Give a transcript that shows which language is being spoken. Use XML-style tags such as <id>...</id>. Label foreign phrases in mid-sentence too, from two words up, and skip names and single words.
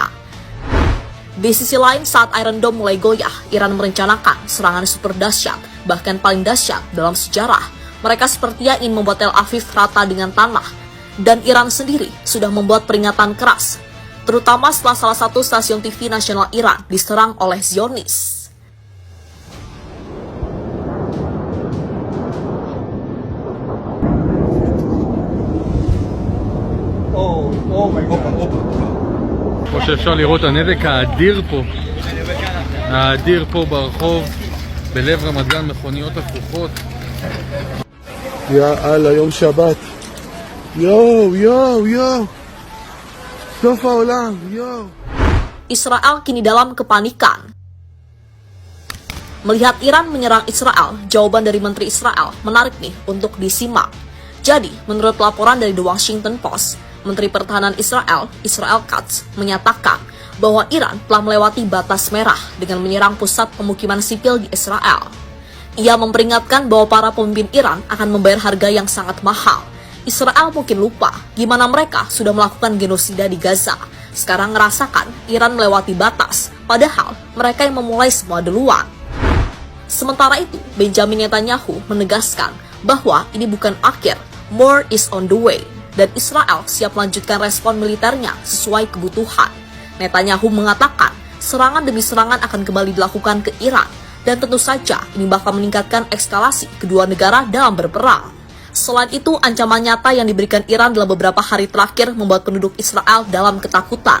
<id>Di sisi lain, saat Iron Dome mulai goyah, Iran merencanakan serangan super dahsyat, bahkan paling dahsyat dalam sejarah. Mereka sepertinya ingin membuat Tel Aviv rata dengan tanah, dan Iran sendiri sudah membuat peringatan keras, terutama setelah salah satu stasiun TV nasional Iran diserang oleh Zionis.</id> <he>כמו שאפשר לראות הנזק האדיר פה ברחוב בלב רמת גן, מכוניות הפוכות. יאללה, יום שבת. יואו. סוף העולם, יואו.</he> <id>Israel kini dalam kepanikan. Melihat Iran menyerang Israel, jawaban dari Menteri Israel menarik nih untuk disimak. Jadi, menurut laporan dari The Washington Post, Menteri Pertahanan Israel, Israel Katz, menyatakan bahwa Iran telah melewati batas merah dengan menyerang pusat pemukiman sipil di Israel. Ia memperingatkan bahwa para pemimpin Iran akan membayar harga yang sangat mahal. Israel mungkin lupa gimana mereka sudah melakukan genosida di Gaza. Sekarang ngerasakan Iran melewati batas, padahal mereka yang memulai semua duluan. Sementara itu, Benjamin Netanyahu menegaskan bahwa ini bukan akhir,</id> <en>more is on the way,</en> <id>dan Israel siap melanjutkan respon militernya sesuai kebutuhan. Netanyahu mengatakan serangan demi serangan akan kembali dilakukan ke Iran, dan tentu saja ini bakal meningkatkan eskalasi kedua negara dalam berperang. Selain itu, ancaman nyata yang diberikan Iran dalam beberapa hari terakhir membuat penduduk Israel dalam ketakutan.</id>